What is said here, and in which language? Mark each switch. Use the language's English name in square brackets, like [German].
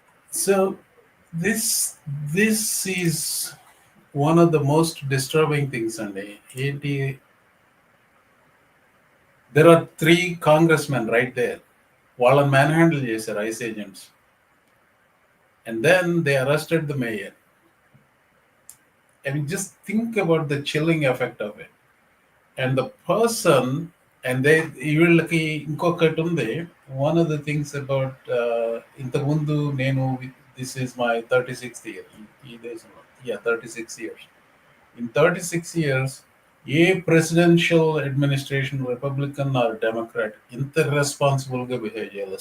[English] So this is one of the most disturbing things, Andy. There are 3 congressmen right there. [Telugu] వాళ్ళని man handle చేశారు ice agents. [English] And then they arrested the mayor. I mean, just think about the chilling effect of it. And the person, and [Telugu] వీళ్ళకి ఇంకొకటి ఉంది. [English] One of the things about [Telugu] ఇంతకుముందు నేను, [English] this is my 36th year [Telugu] ఈ దేశంలో. [English] 36 years. In 36 years, [Telugu] ఏ presidential administration, Republican are Democrat, ఇంత రెస్పాన్సిబుల్గా behave చేయాలి.